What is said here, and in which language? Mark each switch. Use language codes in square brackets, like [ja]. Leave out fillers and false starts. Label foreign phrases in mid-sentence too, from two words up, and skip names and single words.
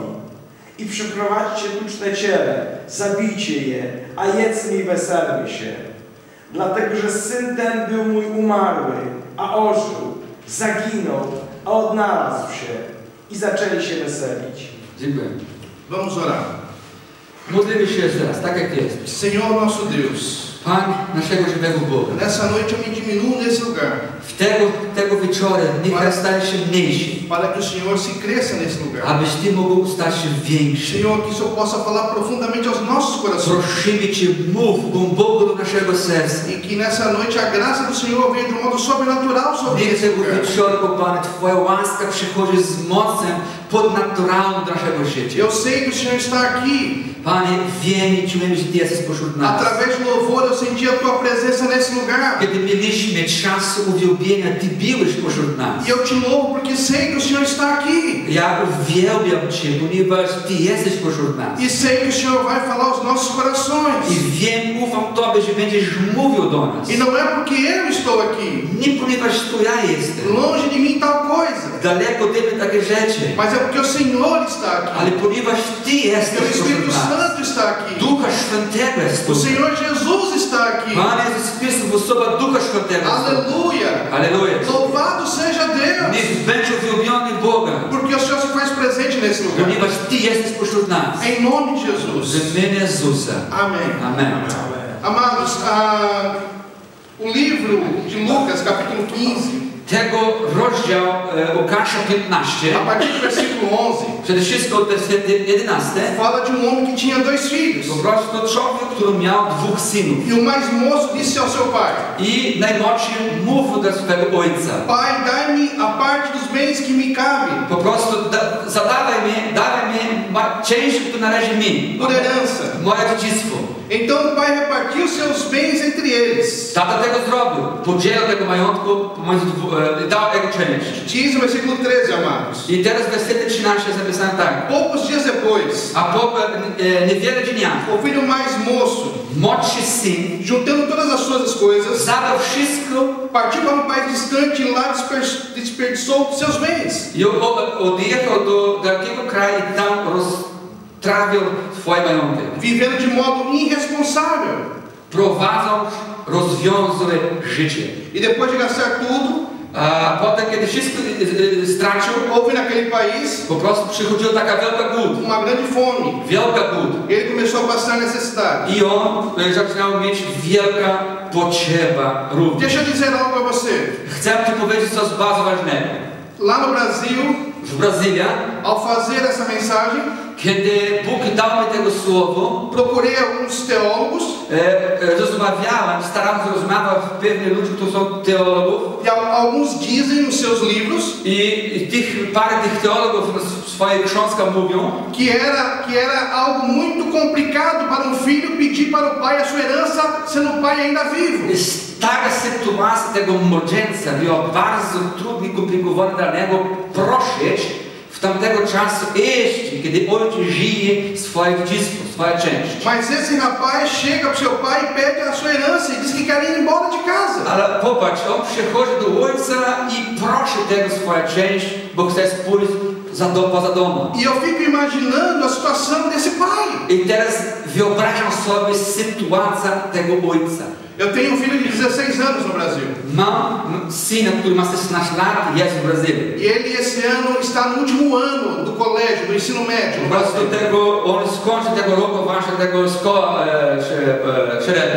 [pl] I przyprowadźcie tuczne ciele, zabijcie je, a jedzmy i weselmy się. Dlatego, że syn ten był mój umarły, a ożył, zaginął, a odnalazł się. I zaczęli się weselić. Dziękuję. [pt] Vamos orar. [pl] Modlimy się jeszcze raz, tak jak jest. [pt] Senhor nosso Deus, [pl] Pan naszego żywego Boga. [pt] nessa noite eu me diminuo nesse lugar, [pl] Tego wieczoru niech ja staje się mniejszy, [pt] para que o Senhor se cresça nesse lugar. [pl] abyś Ty mógł stać się większy. [pt] Senhor, que o Senhor possa falar profundamente aos nossos corações. [pl] Prosimy Cię, mów głęboko do naszego serca. [pt] E que nessa noite a graça do Senhor venha de um modo sobrenatural sobre [pl] Niech [pt] esse [pl] tego [pt] lugar. [pl] wieczoru, Panie, Twoja łaska przychodzi z mocą podnaturalną do naszego życia. [pt] Eu sei que o Senhor está aqui. [pl] Panie, wiemy i czujemy, że Ty jesteś pośród nas. [pt] Através do louvor eu senti a Tua presença nesse lugar. [pl] Kiedy mieliśmy czas uwielbienia, Ty byłeś pośród nas. [pt] E eu te louvo porque sei que o Senhor está aqui. [pl] Ja uwielbiam Cię, ponieważ Ty jesteś pośród nas. [pt] E sei que o Senhor vai falar aos nossos corações. [pl] I wiem, ufam Tobie, że będziesz mówił do nas. [pt] E não é porque eu estou aqui, [pl] Nie ponieważ tu ja jestem. [pt] longe de mim tal coisa, [pl] Daleko ode mnie takie rzeczy. [pt] mas é porque o Senhor está aqui. [pl] Ale ponieważ Ty jesteś [pt] Porque o [pl] pośród [pt] Espírito [pl] nas. [pt] Santo está aqui. [pl] Ducha Świętego jest [pt] O [pl] tu. [pt] Senhor Jesus está aqui. [pl] Pan Jezus Chrystus, osoba Ducha Świętego jest tu. [pt] Aleluia. [pl] Aleluja. [pt] Louvado seja Deus. [pl] Niech będzie uwielbiony Boga. [pt] Porque o Senhor se faz presente nesse lugar. [pl] Ponieważ Ty jesteś pośród nas. [pt] Em nome de Jesus. [pl] W imieniu Jezusa. [pt] Amém. [pl] Amen. [pt] Amados, o livro de Lucas, capítulo 15, [pl] Tego rozdział Łukasza 15, [pt] a partir do versículo 11, [pl] przede wszystkim od wersetu 11, [pt] fala de homem que tinha 2 filhos. [pl] po prostu człowiek, który miał 2 synów. [pt] E o mais moço disse ao seu pai: [pl] I najmłodszy mówił do swego ojca. [pt] Pai, dai-me a parte dos bens que me cabe [pl] Po prostu dawaj mi część, która należy mi. [pt] por herança. [pl] Moje dziedzictwo. [pt] Então o pai repartiu seus bens entre eles. [pl] Tata tego zrobił. Podzielił tego majątku pomiędzy dał jego część. [pt] Diz no versículo 13, amados. [pl] I teraz w wersecie 13 jest napisane tak. [pt] Poucos dias depois, [pl] A po niewiele dnia [pt] o filho mais moço, [pl] młodszy syn [pt] juntando todas as suas coisas, [pl] zabrał wszystko [pt] partiu para um país distante e lá desperdiçou seus bens. [pl] i odjechał do takiego kraju i tam roztrawił swoje majątek. [pt] Vivendo de modo irresponsável. [pl] Prowadząc rozwiązłe życie. [pt] E depois de gastar tudo, [pl] A potem, kiedy wszystko stracił, [pt] houve naquele país [pl] po prostu przychodziła taka wielka głód. [pt] uma grande fome. [pl] Wielka głód. [pt] Ele começou a passar necessidade. [pl] I on zaczynał mieć wielka potrzeba również. [pt] Deixa eu dizer algo para você. [pl] Chcę Ci powiedzieć coś bardzo ważnego. [pt] Lá no Brasil, [pl] W Brazylii, [pt] ao fazer essa mensagem, [pl] kiedy Bóg dał mi tego słowo, [pt] procurei alguns teólogos [pl] starałem się rozmawiać z pewnymi ludźmi, którzy są teologów. [pt] e alguns dizem nos seus livros [pl] I parę tych teologów w swoich książkach mówią, [pt] que era algo muito complicado para um filho pedir para o pai a sua herança, sendo o pai ainda vivo. [pl] taka sytuacja tego młodzieńca była bardzo trudna i komplikowana dla niego prosić w tamtego czasu jeśli, kiedy ojciec żyje swoje dziedzictwo, swoją część. [pt] Mas esse rapaz chega para o seu pai e pede a sua herança e diz que quer ir embora de casa. [pl] Ale popatrz, on przychodzi do ojca i prosi tego swoją część, bo chce pójść poza domem. [pt] E eu fico imaginando a situação desse pai. [pl] I teraz wyobrażam sobie sytuację tego ojca. [pt] Eu tenho um filho de 16 anos no Brasil. [pl] Mam syna, który ma 16 lat i jest w Brazylii. [pt] E ele esse ano está no último ano do colégio, do ensino médio no [pl] Po prostu [pt] Brasil. [pl] on skończy tego roku właśnie tego szkoła średnia.